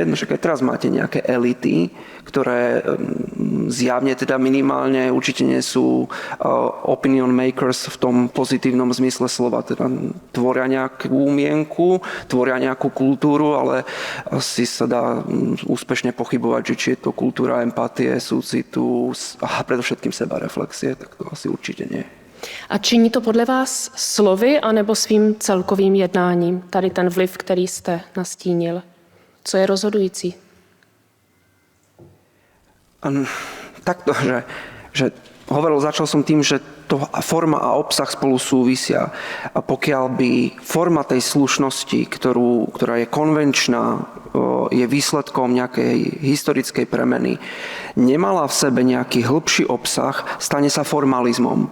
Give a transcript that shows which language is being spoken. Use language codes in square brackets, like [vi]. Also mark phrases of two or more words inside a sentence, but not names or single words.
[sk] No však aj teraz máte nejaké elity, ktoré zjavne teda minimálne určite nie sú [en] opinion makers [sk] v tom pozitívnom zmysle slova. Teda tvoria nejakú mienku, tvoria nejakú kultúru, ale asi sa dá úspešne pochybovať, že či je to kultúra empatie, súcitu a predovšetkým sebareflexie, tak to asi určite nie. [cs] A činí to podle vás slovy anebo svým celkovým jednáním? Tady ten vliv, který jste nastínil. Co je rozhodující? [sk] Takto, že začal som tým, že to forma a obsah spolu súvisia. A pokiaľ by forma tej slušnosti, ktorá je konvenčná, je výsledkom nejakej historickej premeny, nemala v sebe nejaký hĺbší obsah, stane sa formalizmom.